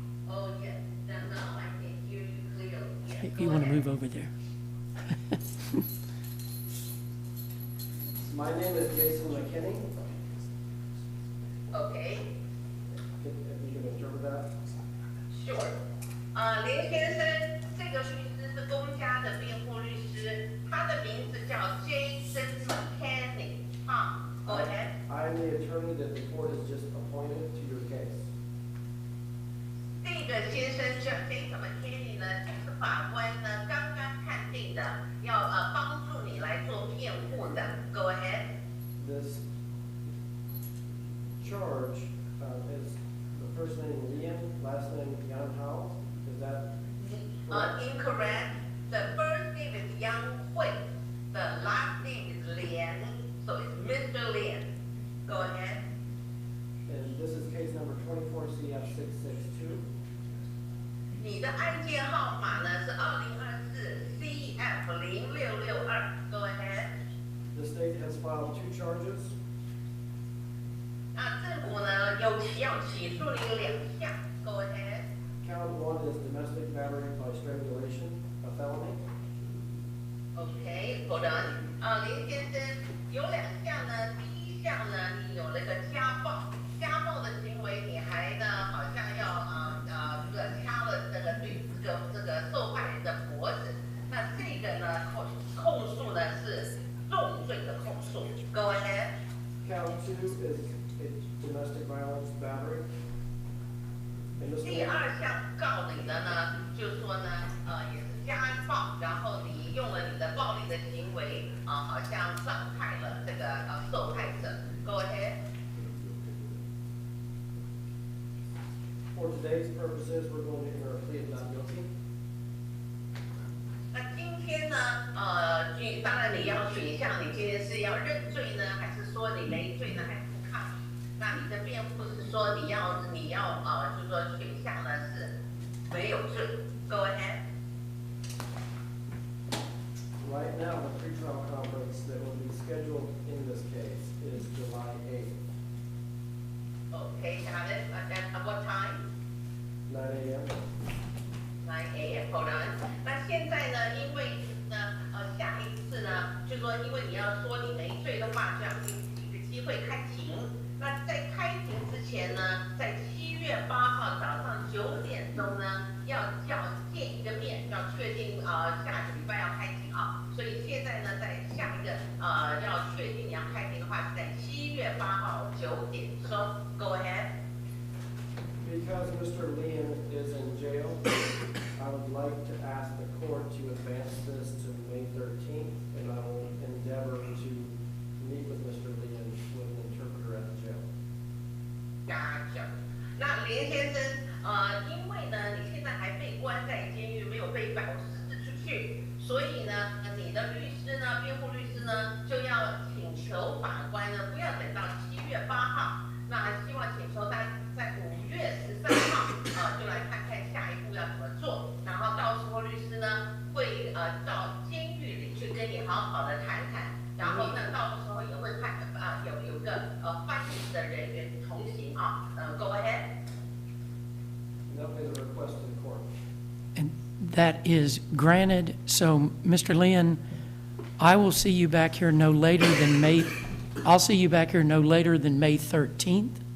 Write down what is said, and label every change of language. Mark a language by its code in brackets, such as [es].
[en] Oh, yes. Now I can hear you clearly. Yes, If go you want to ahead. move over there. My name is Jason McKinney. Okay, If you can interpret that. sure. [zh] 林先生，这个律师是公家的辩护律师，他的名字叫 Jason McKinney。 [en] Go ahead. I am the attorney that the court has just appointed to your case. [zh] 这个先生叫 Jason McKinney 呢，就是法官呢刚刚判定的，要帮助你来做辩护的。 [en] Go ahead. this charge is the first name Lian, last name Yan Hao. Is that Incorrect. The first name is Yang Hui. The last name is Lian. So it's Mr. Lian. Go ahead. and this is case number 24 CF 662. [zh] 你的案件号码呢是2024 CF 0662。 [en] Go ahead. The state has filed 2 charges. [zh] 那政府呢要起诉你有2项。 [en] Go ahead. Count 1 is domestic battery by strangulation, a felony. OK， hold on。 [zh] 林先生有2项呢，第一项呢，你有那个家暴的行为，你还呢好像要这个掐了这个受害人的脖子，那这个呢控诉呢是重罪的控诉。 [en] Go ahead。 Count 2 is a domestic violence battery. And this [zh] 第2项告你的呢，就说呢也是家暴，然后你用了你的暴力的行为好像伤害了这个受害者。 [en] Go ahead。 For today's purposes, we're going to enter a plea of not guilty. [zh] 那今天呢，当然你要选项，你今天是要认罪呢，还是说你没罪呢，还是不抗？那你的辩护是说你要就是说选项呢是没有罪。 [en] Go ahead。 Right now, the pretrial conference that will be scheduled in this case is July 8th, Okay, got it. At what time? 9 a.m. 9 a.m. Hold on. [zh] 那现在呢，因为呢，下一次呢，就说因为你要说你没罪的话，就要给你一个机会开庭。那在开庭之前呢，在7月8号早上9点钟呢，要见一个面，要确定下个礼拜要开庭啊。所以现在呢，在下一个要确定你要开庭的话，是在7月8号9点钟。 [en] Go ahead. Because Mr. Lian is in jail, I would like to ask the court to advance this to May 13th, and I will endeavor to meet with Mr. Lian with an interpreter at the jail. Gotcha. [zh] 那林先生，因为呢，你现在还被关在监狱，没有被保释出去，所以呢，你的律师呢，辩护律师呢，就要请求法官呢，不要等到7月8号，那希望请求他在5月13号，就来看看下一步要怎么做，然后到时候律师呢，会到监狱里去跟你好好的谈谈，然后呢，到时候也会派有个翻译的人员同行啊， [en] Go ahead。 And that was a request to the court. And that is granted. So, Mr. Lynn, I will see you back here no later than I'll see you back here no later than May 13th.